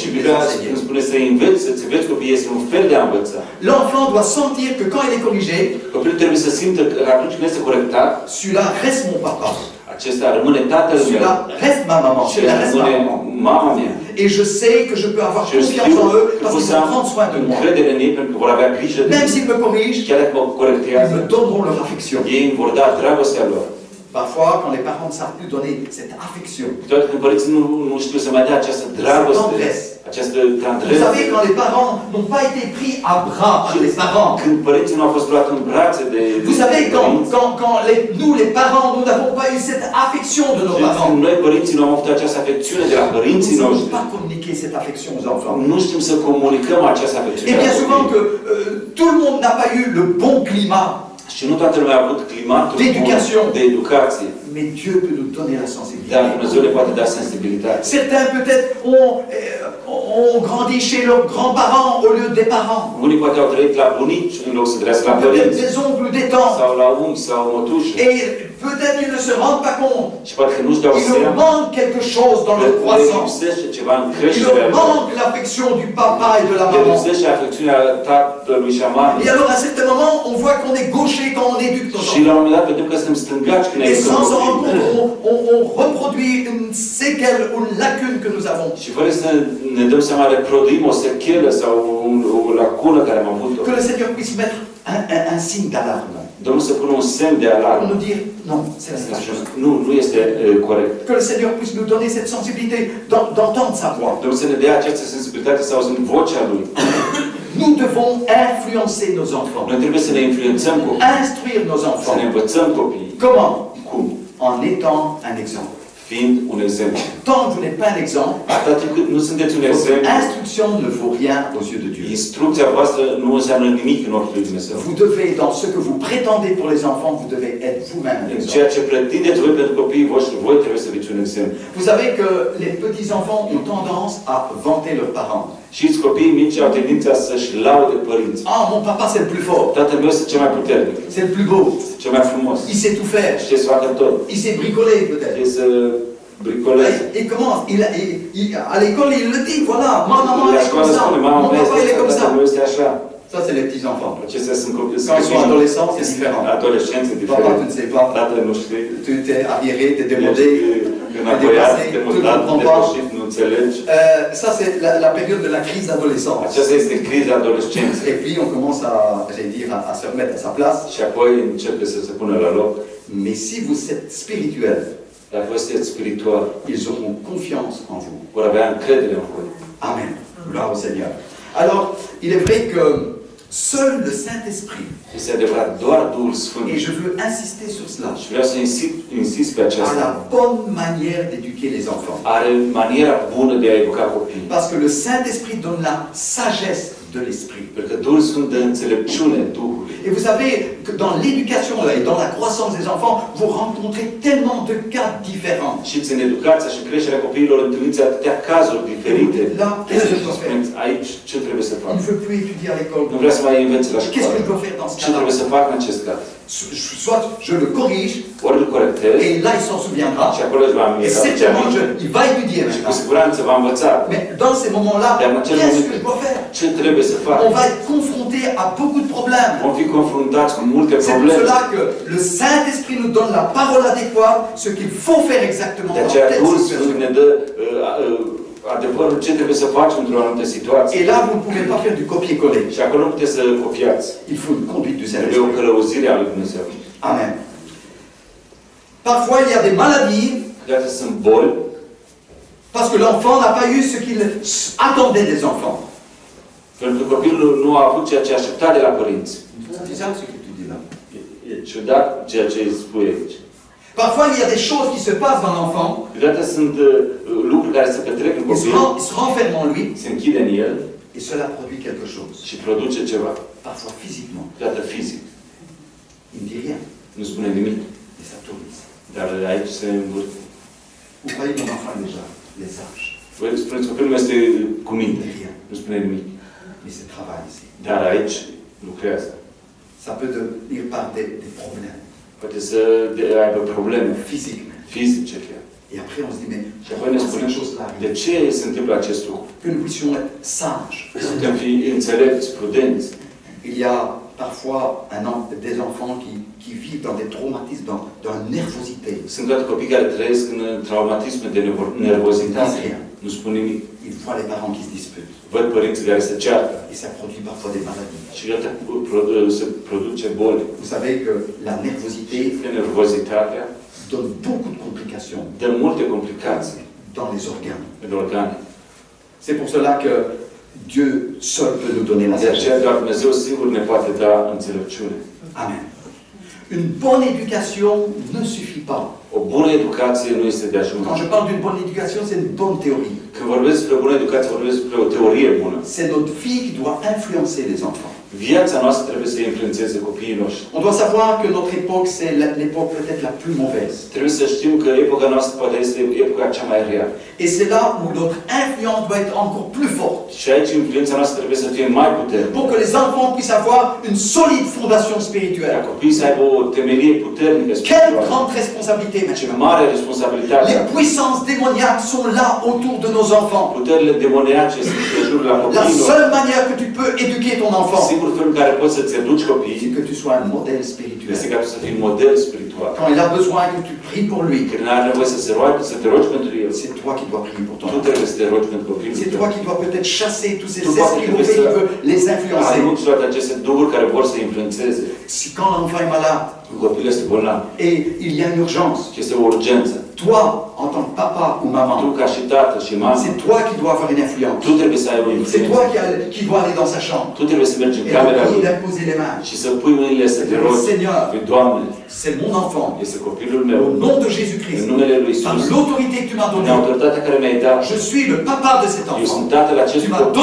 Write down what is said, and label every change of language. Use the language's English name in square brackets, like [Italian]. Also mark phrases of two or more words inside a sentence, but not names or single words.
[Romanian] Și [French] de les Biblia enseigner. [Romanian] când spune să înveți, să-ți înveți copiii, este un fel de a învăța. [French] L'enfant doit sentir que quand il est corrigé, [Romanian] Copilul trebuie să simtă că atunci când este corectat, [French] celui-là reste mon papa. [Romanian] acesta rămâne tatăl meu. [French] Celui-là reste ma maman. [Romanian] Și [French] Celui-là reste ma [Romanian] rămâne [French] maman. [Romanian] mama mea. [French] Et je sais que je peux avoir [Romanian] Și eu [French] confiance [Romanian] știu [French] en eux [Romanian] că [French] parce [Romanian] pot [French] qu'ils [Romanian] să [French] vont [Romanian] am [French] prendre soin de moi. [Romanian] încredere în ei pentru că vor avea grijă de [French] Même [Romanian] mine. [French] s'ils me corrigent, [Romanian] Chiar dacă mă [French] ils [Romanian] corectează, [French] me donneront leur affection. [Romanian] ei îmi vor da dragostea lor. [French] Parfois, quand les parents ne savent plus donner cette affection, [Romanian] Toate când părinții nu știu să mai dea această dragoste, această [French] vous tendresse. savez, quand les parents n'ont pas été pris à bras par les parents, [Romanian] Când părinții nu au fost luați în brațe de [French] vous savez, [Romanian] părinți, [French] nous les parents, nous n'avons pas eu cette affection de nos [Romanian] când [French] parents, [Romanian] noi părinții nu am avut această afecțiune de la [French] nous [Romanian] părinții [French] ne savons [Romanian] noștri, [French] pas communiquer cette affection aux enfants. [Romanian] nu știm să comunicăm această afecțiune. [French] Et [Romanian] la [French] bien souvent [Romanian] copii. [French] que tout le monde n'a pas eu le bon climat, [Romanian] Și nu toată lumea a avut climatul [French] D'éducation. [Romanian] de educație, [French] mais Dieu peut nous donner la [Romanian] dar [French] sensibilité. [Romanian] Dumnezeu ne poate da sensibilitate. [French] Certains peut-être ont grandi chez leurs grands-parents au lieu des parents. [Romanian] Unii poate au trăit la bunici în loc să trăiască la [French] Peut-être [Romanian] părinți, [French] des oncles, des tantes. [Romanian] sau la unchi, sau mătuși. [French] Et peut-être ils ne se rendent pas compte. [Romanian] Și poate că nu-și dau [French] Il leur [Romanian] seama [French] manque quelque chose dans [Romanian] că [French] leur [Romanian] le [French] croissance. [Romanian] lipsește ceva în [French] Il [Romanian] creșterea [French] leur [Romanian] lor. [French] manque l'affection du papa et de la [Romanian] Le [French] maman. [Romanian] lipsește afecțiunea tatălui și a mamei. [French] Et alors à certains moments, on voit qu'on est gaucher quand on éduque nos [Romanian] Și [French] enfants. [Romanian] la un moment dat vedem că suntem stângaci când ne [French] Et [Romanian] educăm [French] sans s'en rendre [Romanian] copiii. [French] compte, on reproduit une séquelle ou une lacune que nous avons. [Romanian] Și fără să ne dăm seama, reproduim o sechelă sau o lacună care am avut-o. [French] Que le Seigneur puisse mettre un signe d'alarme. [Romanian] Domnul să pună un semn de [French] Pour [Romanian] alarmă. [French] nous dire, non, c'est pas juste. [Romanian] Nu este corect. [French] Que le Seigneur puisse nous donner cette sensibilité d'entendre sa voix. [Romanian] Domnul să ne dea această sensibilitate să auzim vocea Lui. [French] Nous devons influencer nos enfants, [Romanian] Noi trebuie să ne influențăm copiii, [French] instruire nos [Romanian] să ne [French] enfants. [Romanian] învățăm copiii. [French] Comment? [Romanian] Cum? [French] En étant un exemple. [Romanian] Fiind un exemplu. [French] Tant que vous n'êtes pas un exemple, [Romanian] Atât timp cât nu sunteți un [French] votre [Romanian] exemplu, [French] instruction ne vaut rien aux yeux de Dieu. [Romanian] instrucția voastră nu înseamnă nimic în ochii lui Dumnezeu. [French] Vous devez, dans ce que vous prétendez pour les enfants, vous devez être vous-même un [Romanian] În [French] exemple. [Romanian] ceea ce pretindeți voi pentru copiii voștri, voi trebuie să fiți un exemplu. [French] Vous savez que les petits-enfants ont tendance à vanter leurs parents. [Romanian] Știți, copiii mici au tendința să-și laude părinții. [French] Ah, mon papa c'est le plus fort, [Romanian] Tatăl meu este cel mai puternic, [French] c'est le plus beau, [Romanian] cel mai frumos. [French] il sait tout faire, [Romanian] Știe să facă tot. [French] il sait bricoler peut-être. [Romanian] Știe să bricoleze. [French] Il commence, à l'école il le dit, voilà, ma maman [Romanian] La [French] elle est [Romanian] școală [French] comme ça, [Romanian] spune, [French] mon [Romanian] mama mea [French] papa il est [Romanian] este [French] comme [Romanian] așa, tatăl [French] ça. [Romanian] meu este așa. [French] Ça c'est les petits-enfants. [Romanian] Acestea sunt copii. [French] Quand ils sont adolescents, c'est différent. [Romanian] Adolescenți [French] Papa, tu [Romanian] diferit. [French] ne sais pas, [Romanian] Tatăl nu știe. [French] tu t'es arriéré, t'es démodé, [Romanian] Înapoiat, [French] dépassé, [Romanian] te [French] tu ne [Romanian] mutat, [French] comprends pas. [Romanian] depășit, nu înțelegi. [French] Ça c'est la période de la crise d'adolescence. [Romanian] Aceasta este criza adolescenței. [French] Et puis on commence j'allais dire, à se remettre à sa place. [Romanian] Și apoi începe să se pună la loc. [French] Mais si vous êtes spirituel, [Romanian] Dacă voi sunteți spiritual, [French] ils auront confiance en vous. [Romanian] vor avea încredere în voi. [French] Amen. Gloire au Seigneur. Alors, il est vrai que seul le Saint-Esprit, [Romanian] Este adevărat, doar Duhul Sfânt. [French] et je veux insister sur cela, [Romanian] Și vreau să insist pe [French] a [Romanian] aceasta. [French] la bonne manière d'éduquer les enfants. [Romanian] Are maniera bună de a educa copiii. [French] Parce que le Saint-Esprit donne la sagesse de l'Esprit. [Romanian] Pentru că Duhul Sfânt dă înțelepciune Duhului. [French] Et vous savez que dans l'éducation et dans la croissance des enfants, vous rencontrez tellement de cas différents. [Romanian] Și în educația și creșterea copiilor întâlniți atâtea cazuri diferite. [French] Là, qu'est-ce que je dois faire? [Romanian] Aici, ce trebuie să fac? [French] Il ne veut plus étudier à l'école. [Romanian] Nu vrea să mai învețe la [French] Qu'est-ce que je [Romanian] școală. [French] dois faire dans ce [Romanian] Ce trebuie [French] cas-là? [Romanian] să fac în acest caz? [French] Soit je le corrige, [Romanian] Ori îl corectez [French] et là il s'en souviendra, [Romanian] și acolo își va [French] et [Romanian] aminteri [French] certainement il va étudier [Romanian] și cu [French] maintenant. [Romanian] siguranță va învăța. [French] Mais dans ces moments-là, [Romanian] Dar în acel [French] qu'est-ce [Romanian] moment, [French] que je dois faire? [Romanian] ce trebuie să fac? [French] On va être confronté à beaucoup de problèmes. [Romanian] Vom fi confruntați cu multe [French] C'est pour [Romanian] probleme. [French] cela que le Saint-Esprit nous donne la parole adéquate, ce qu'il faut faire exactement [Romanian] De [French] dans [Romanian] aceea [French] telle [Romanian] Duhul Sfânt [French] situation. [Romanian] ne dă adevărul ce trebuie să facem într-o anumită situație. [French] Et là, vous ne pouvez pas faire du copier-coller. [Romanian] Și acolo nu puteți să copiați. [French] Il faut une conduite du [Romanian] Trebuie o [French] Saint-Esprit. [Romanian] călăuzire a lui Dumnezeu. [French] Amen. Parfois, il y a des maladies [Romanian] Câteodată sunt boli, [French] parce que l'enfant n'a pas eu ce qu'il attendait des enfants. [Romanian] pentru că copilul nu a avut ceea ce aștepta de la părinți. [French] C'est bizarre ce que tu dis là. [Romanian] E ciudat ceea ce îi spui aici. [French] Parfois, il y a des choses qui se passent dans l'enfant, [Romanian] Câteodată sunt lucruri care se petrec în [French] il se [Romanian] copil, [French] renferme en lui, [Romanian] se închide în el [French] et cela produit quelque chose. [Romanian] și produce ceva. [French] Parfois physiquement. [Romanian] Câteodată fizic. [French] Il ne dit rien, [Romanian] Nu spune nimic, [French] mais ça tourne ici. [Romanian] dar aici se învârte. [French] Vous voyez mon enfant déjà, les âges. [Romanian] Voi spuneți copilul meu este cu [French] Il [Romanian] minte. [French] ne dit rien, [Romanian] Nu spune nimic. [French] mais c'est travail ici. [Romanian] Dar aici lucrează. [French] Ça peut devenir par des problèmes [Romanian] Poate să aibă probleme [French] physiques. [Romanian] fizice chiar. [French] Et après, on se dit, mais [Romanian] Și apoi ne [French] pourquoi [Romanian] spune [French] cette chose-là [Romanian] de [French] arrive? [Romanian] ce se întâmplă acest lucru. [French] Que nous puissions être sages. [Romanian] Suntem fi înțelepți, prudenți. [French] Il y a parfois des enfants qui vivent dans des traumatismes, dans la nervosité. [Romanian] Sunt toate copii care trăiesc în traumatisme de nervozitate. Nu spun nimic. [French] Ils voient les parents qui se disputent. [Romanian] Văd părinții care se ceartă. [French] Et ça produit parfois des maladies. [Romanian] Și iată se produce boli. [French] Vous savez que la nervosité [Romanian] Nervozitatea [French] donne beaucoup de complications [Romanian] dă multe complicații [French] dans les organes. [Romanian] în organe. [French] C'est pour cela que Dieu seul peut nous donner la [Romanian] De aceea [French] sagesse. [Romanian] doar Dumnezeu singur ne poate da înțelepciune. [French] Amen. Une bonne éducation ne suffit pas. [Romanian] O bună educație nu este de ajuns. [French] Quand je parle d'une bonne éducation, c'est une bonne théorie. [Romanian] Când vorbesc despre bună educație, vorbesc despre o teorie bună. [French] C'est notre vie qui doit influencer les enfants. [Romanian] Viața noastră trebuie să influențeze copiii noștri. [French] On doit savoir que notre époque, c'est l'époque peut-être la plus mauvaise. [Romanian] Trebuie să știm că epoca noastră poate este epoca cea mai rea. [French] Et c'est là où notre influence doit être encore plus forte. [Romanian] Și aici influența noastră trebuie să fie mai puternică. [French] Pour que les enfants puissent avoir une solide fondation [Romanian] Ca [French] spirituelle. [Romanian] copiii să aibă o temelie puternică [French] Quelle [Romanian] spirituală. [French] grande responsabilité [Romanian] Ce [French] maintenant. [Romanian] mare responsabilitate. [French] Les puissances démoniaques sont là autour de nos enfants. [Romanian] Puterile demoniace sunt în jurul la [French] La [Romanian] copiilor. [French] seule manière que tu peux éduquer ton enfant, [Romanian] Singurul fel în care poți să-ți educi copiii [French] c'est que tu sois un modèle [Romanian] este [French] spirituel. [Romanian] ca tu să fii un model spiritual. [French] Quand il a besoin que tu pries pour lui, [Romanian] Când are nevoie să te rogi pentru el, [French] c'est toi qui dois prier pour ton [Romanian] tu [French] enfant. [Romanian] trebuie să te rogi pentru copilul [French] C'est [Romanian] tău. [French] toi qui dois peut-être chasser tous ces Tu dois esprits peut-être mauvais qui ça. veulent les influencer. [Romanian] Arunci toate aceste duhuri care vor să influențeze. [French] Si quand l'enfant est malade [Romanian] Copilul este bolnav [French] et il y a une urgence, [Romanian] și este o urgență. [French] toi, en tant que papa ou [Romanian] Tu [French] maman, [Romanian] ca și tată și mamă, [French] c'est toi qui dois avoir une influence. [Romanian] tu trebuie să ai o [French] C'est [Romanian] influență. [French] toi qui dois aller dans sa chambre [Romanian] Tu trebuie să mergi în [French] et [Romanian] camera [French] prier [Romanian] lui [French] d'imposer les mains. [Romanian] și să pui mâinile să te rogi. [French] Seigneur, [Romanian] Lui, Doamne, [French] c'est mon enfant. [Romanian] este copilul [French] Au [Romanian] meu. [French] nom de [Romanian] În [French] Jésus-Christ, [Romanian] numele lui [French] par [Romanian] Isus, [French] l'autorité que tu m'as [Romanian] în [French] donnée, [Romanian] autoritatea care mi-ai dat, [French] je suis le papa de cet [Romanian] eu [French] enfant. [Romanian] sunt tatăl acest [French] Tu m'as [Romanian] copil.